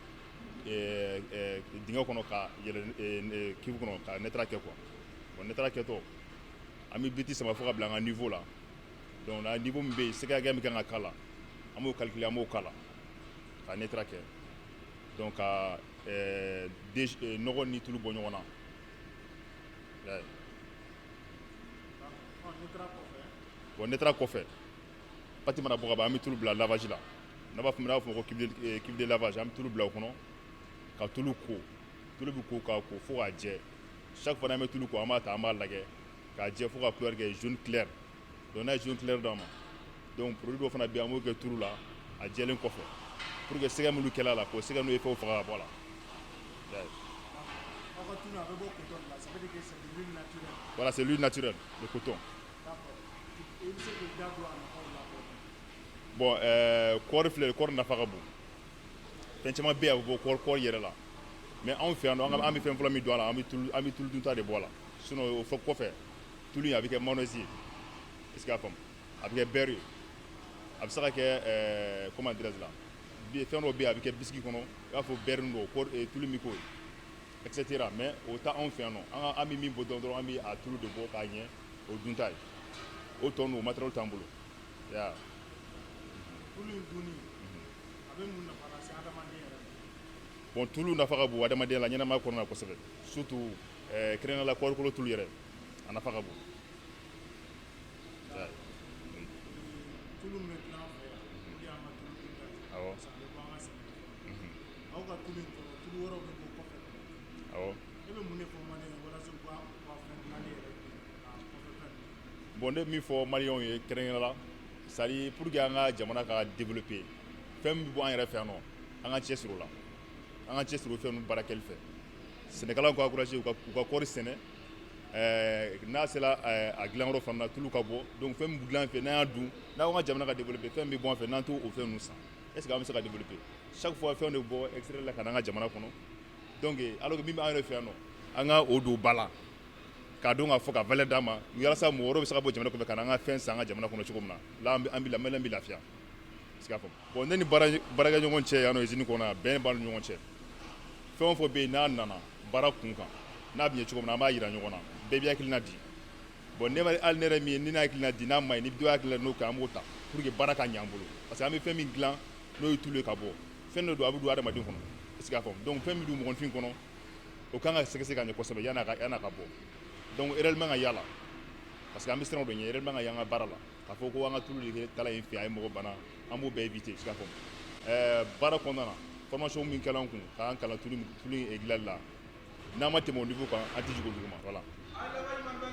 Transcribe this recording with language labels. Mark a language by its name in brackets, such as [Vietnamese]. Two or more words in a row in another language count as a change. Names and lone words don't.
[Bambara] dingɛ kɔnɔ ka yɛlɛ kivu kɔnɔ ka netara kɛ quoi bon netara kɛtɔ an bɛ biti sama fo ka bila an ka niveau la donc na niveau min bɛ yen sɛgɛsɛgɛ min kan ka k'a la an b'o calculer an b'o k'a la ka netara kɛ donc ka nɔgɔ ni tulu bɔ ɲɔgɔn na bon netara kɔfɛ pati mana bɔ ka ban an bɛ tulu bila lavage la n'a b'a fɔ ko [French] cuve de lavage [Bambara] an bɛ tulu bila o kɔnɔ ka tulu ko tulu bɛ ko k'a ko fo k'a jɛ [French] chaque fois [Bambara] n'an bɛ tulu ko an b'a ta an b'a lajɛ k'a jɛ fo ka couleur kɛ [French] jaune clair [Bambara] donc n'a ye [French] jaune clair [Bambara] d'a ma donc produit dɔw fana bɛ yen an b'o kɛ tulu la a jɛlen kɔfɛ [French] pour que [Bambara] sɛgɛ minnu kɛla la k'o sɛgɛ n'o ye fɛnw faga ka bɔ a la. [French] Voilà, c'est l'huile naturelle, le coton. [Bambara] Bon, kɔɔri filɛ kɔɔri nafa ka bon fɛn caman bɛ yen a bɛ bɔ kɔɔri yɛrɛ la mais anw fɛ yan nɔ an bɛ fɛn fɔlɔ min don a la an bɛ tulu dunta de bɔ a la sinon o kɔfɛ tulu in a bɛ kɛ mayonnaise ye [French] est-ce que [Bambara] a faamu a bɛ kɛ beurre ye a bɛ se ka kɛ [French] comment dirais-je [Bambara] la fɛn dɔ bɛ yen a bɛ kɛ biscuit kɔnɔ i b'a fɔ beurre nin dɔ tulu min k'o ye [French] et cetera [Bambara] mais o tɛ anw fɛ yan nɔ an bɛ min bɔ dɔrɔn an bɛ a tulu de bɔ k'a ɲɛ o dun ta ye o tɔ ninnu o matériel t'an bolo ya tulu in dunni a bɛ mun nafa lase adamaden yɛrɛ ma. Bon tulu nafa ka bon adamadenya la ɲɛnamaya kɔnɔna na kosɛbɛ surtout kɛrɛnkɛrɛnnenya la kɔɔrikolo tulu yɛrɛ a nafa ka bon. tulu min bɛ dilan an fɛ yan o de y'an ka tulu dunta ye. Awɔ. [French] Parce que [Bambara] a bɛ bɔ an ka sɛnɛfɛnw. aw ka tulu in kɔnɔ tulu wɛrɛw bɛ bɔ kɔfɛ. Awɔ. e bɛ mun de fɔ maliyɛnw ye walasa u ka fɛn dilanni yɛrɛ k'a kɔfɛ fɛn ninnu. Bon ne bɛ min fɔ maliyɛnw ye kɛrɛnkɛrɛnnenya la [French] c'est à dire pour que [Bambara] an ka jamana ka développer fɛn min bɛ bɔ an yɛrɛ fɛ yan nɔ an ka cɛsiri o la an ka cɛsiri o fɛn ninnu baara kɛli fɛ sɛnɛkɛlaw ka encourager u ka kɔɔri sɛnɛ n'a sera a dilanyɔrɔ fana na tulu ka bɔ donc fɛn min bɛ dilan an fɛ n'an y'a dun n'an ka jamana ka développer fɛn min bɛ bɔ an fɛ n'an t'o fɛn ninnu san est-ce que an bɛ se ka développer chaque fois fɛn de bɛ bɔ extérieur la ka na an ka jamana kɔnɔ donc alors que min bɛ an yɛrɛ fɛ yan nɔ an ka o don ba la k'a dɔn k'a fɔ ka valeur d'a ma walasa mɔgɔ wɛrɛw bɛ se ka bɔ jamana kɔfɛ ka na an ka fɛn san an ka jamana kɔnɔ cogo min na là an bɛ maliyɛn bɛ lafiya [French] est-ce que [Bambara] a faamu bon ne ni baarakɛɲɔgɔn cɛ yan nɔ usine kɔnɔ yan bɛn b'an ni ɲɔgɔn cɛ fɛn o fɛn bɛ yen n'a nana baara kun kan n'a bɛ ɲɛ cogo min na an b'a yira ɲɔgɔn na bɛɛ bɛ hakilina di bon ne hali ne yɛrɛ min ye ni ne hakilina di n'a ma ɲi ni dɔ hakilina n'o kɛ an b'o ta [French] pour que [Bambara] baara ka ɲɛ an bolo [French] parce que [Bambara] an bɛ fɛn min dilan n'o ye tulu ye ka bɔ fɛn dɔ don a bɛ don adamaden kɔnɔ [French] est-ce que [Bambara] a faamu donc fɛn min don mɔgɔnifin kɔnɔ o kan ka sɛgɛsɛgɛ ka ɲɛ kosɛbɛ yan'a ka bɔ donc erreur man ka y'a la [French] parce que [Bambara] an bɛ siran o de ɲɛ erreur man ka y'an ka baara la k'a fɔ ko an ka tulu de taala yen fɛ a ye mɔgɔ bana an b'o bɛɛ éviter [French] est-ce que [Bambara] a faamu baara kɔnɔna na formation min kɛla an kun k'an kalan tulu in dilanli la n'an ma tɛmɛ o niveau kan an tɛ jigin o duguma voilà.